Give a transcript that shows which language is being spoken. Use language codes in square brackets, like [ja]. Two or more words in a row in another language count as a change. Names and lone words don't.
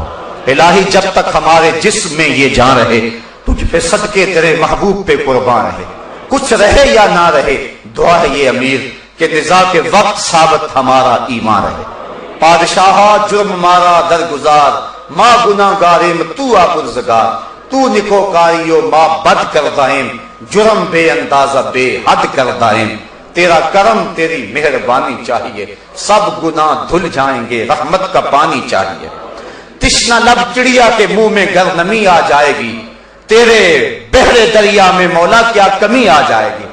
[ur] الہی جب تک ہمارے جسم میں یہ جان رہے، تجھ پہ صدقے تیرے محبوب پہ قربان رہے. کچھ رہے یا نہ رہے، دعا ہے یہ امیر کہ نزاع کے وقت ثابت ہمارا ایمان رہے. [fa] پادشاہ جرم مارا درگزار، ما گناہ گاریم تو آپرزگار، تو نکو کاریو ما بد کردائم، جرم بے اندازہ بے حد کردائم. [ur] تیرا کرم تیری مہربانی چاہیے، سب گناہ دھل جائیں گے، رحمت کا پانی چاہیے. تشنا لب چڑیا کے منہ میں گر نمی آ جائے گی، تیرے بحر دریا میں مولا کیا کمی آ جائے گی.